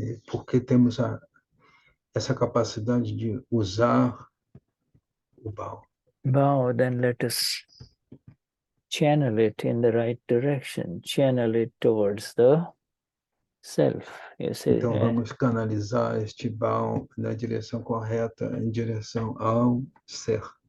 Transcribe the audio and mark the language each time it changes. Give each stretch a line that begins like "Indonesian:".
Portuguese: Porque temos essa capacidade de usar o Bhaav,
English: then let us channel it in the right direction, channel it towards the self. You see,
Portuguese: então vamos canalizar este Bhaav na direção correta, em direção ao ser.